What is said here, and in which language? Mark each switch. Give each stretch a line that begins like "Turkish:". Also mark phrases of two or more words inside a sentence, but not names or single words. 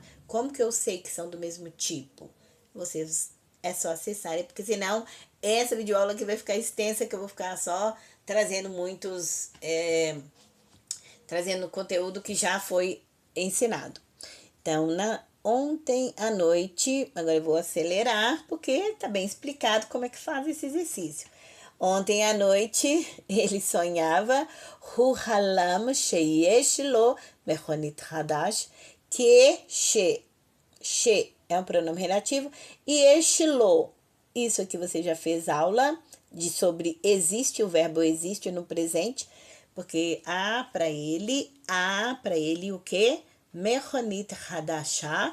Portuguese: Como que eu sei que são do mesmo tipo? Vocês é só acessarem, porque senão essa videoaula aqui vai ficar extensa, que eu vou ficar só trazendo trazendo conteúdo que já foi ensinado. Então, ontem à noite, agora eu vou acelerar, porque está bem explicado como é que faz esse exercício. Ontem à noite, ele sonhava,
Hebrew: הוא חלם שיש לו מכונית חדש,
Portuguese: que she é um pronome relativo, e lo, isso aqui você já fez aula sobre existe, o verbo existe no presente, porque há para ele o quê?
Hebrew: מכונית חדשה.